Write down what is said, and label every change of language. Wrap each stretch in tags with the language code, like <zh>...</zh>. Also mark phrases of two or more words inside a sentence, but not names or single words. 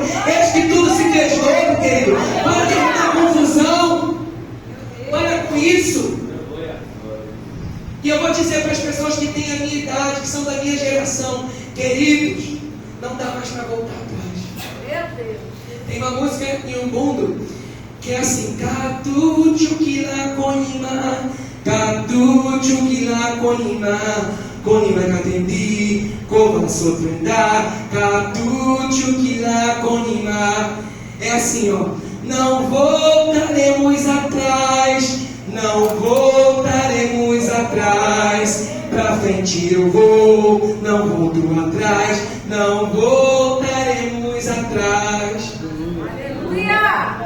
<pt>Eis que tudo se fez novo, querido. Para de arrumar confusão. Para com isso. E eu vou dizer para as pessoas que têm a minha idade, que são da minha geração, queridos, não dá mais para voltar atrás. Meu Deus. Tem uma música em um mundo que é assim: Katu chukila konima, Katu chukila konima, konima katendi, kova sotrenda, Katu chukila konima. É assim, ó. Não voltaremos atrás. Não voltaremos atrás, pra frente eu vou, não volto atrás, não voltaremos atrás. Aleluia!</pt>